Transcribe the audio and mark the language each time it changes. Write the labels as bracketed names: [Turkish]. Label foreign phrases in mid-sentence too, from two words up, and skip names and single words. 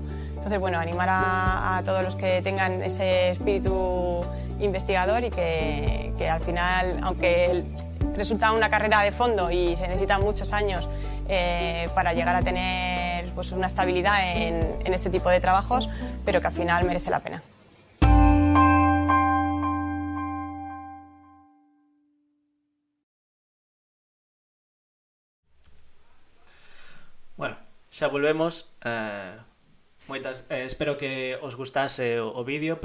[Spanish] Entonces, bueno, animar a todos los que tengan ese espíritu investigador y que al final, aunque resulta una carrera de fondo y se necesitan muchos años para llegar a tener pues, una estabilidad en este tipo de trabajos, pero que al final merece la pena. [Galician] Bueno, xa volvemos. Espero que os gustase o vídeo.